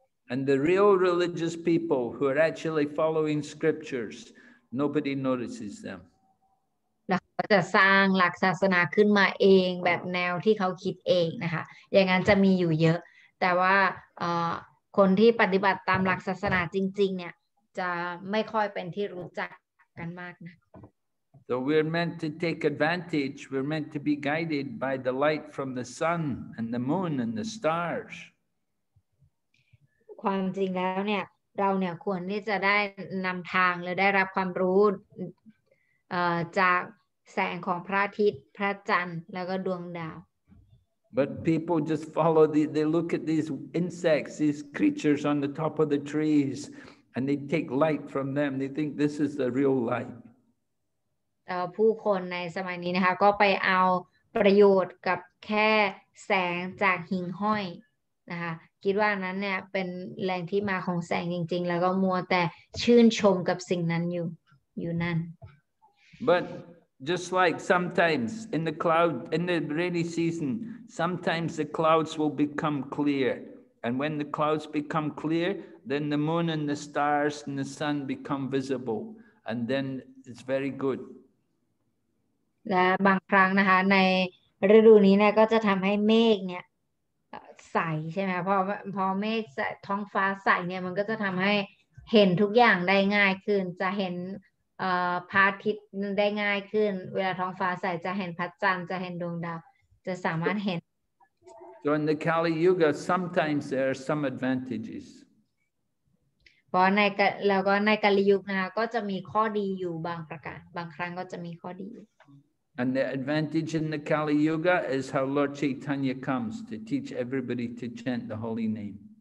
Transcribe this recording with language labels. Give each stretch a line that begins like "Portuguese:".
English: And the real religious people who are actually following scriptures, nobody notices them.
Thai: แล้วเขาจะสร้างหลักศาสนาขึ้นมาเองแบบแนวที่เขาคิดเองนะคะอย่างนั้นจะมีอยู่เยอะแต่ว่าคนที่ปฏิบัติตามหลักศาสนาจริงๆเนี่ยจะไม่ค่อยเป็นที่รู้จักกันมากนะ
English: So we're meant to take advantage. We're meant to be guided by the light from the sun and the moon and the stars.
Thai: ความจริงแล้วเนี่ยเราเนี่ยควรที่จะได้นำทางหรือได้รับความรู้จากแสงของพระอาทิตย์พระจันทร์แล้วก็ดวงดาว
English: But people just follow they look at these insects, these creatures on the top of the trees, and they take light from them. They think this is the real light.
Thai: ผู้คนในสมัยนี้นะคะก็ไปเอาประโยชน์กับแค่แสงจากหิ่งห้อยนะคะคิดว่านั้นเนี่ยเป็นแหล่งที่มาของแสงจริงๆแล้วก็มัวแต่ชื่นชมกับสิ่งนั้นอยู่นั่น
English: But just like sometimes in the rainy season, sometimes the clouds will become clear. And when the clouds become clear, then the moon and the stars and the sun become visible. And then it's very good.
Thai: และบางครั้งนะคะในฤดูนี้เนี่ยก็จะทำให้เมฆเนี่ยใสใช่ไหมพอเมฆท้องฟ้าใสเนี่ยมันก็จะทำให้เห็นทุกอย่างได้ง่ายขึ้นจะเห็นพระอาทิตย์ได้ง่ายขึ้นเวลาท้องฟ้าใสจะเห็นพระจันทร์จะเห็นดวงดาวจะสามารถเห็น
English: So in the Kali Yuga, sometimes there are some advantages.
Thai: เพราะแล้วก็ในกาลียุคนะคะก็จะมีข้อดีอยู่บางประการบางครั้งก็จะมีข้อดี
English: And the advantage in the Kali Yuga is how Lord Chaitanya comes to teach everybody to chant the holy name.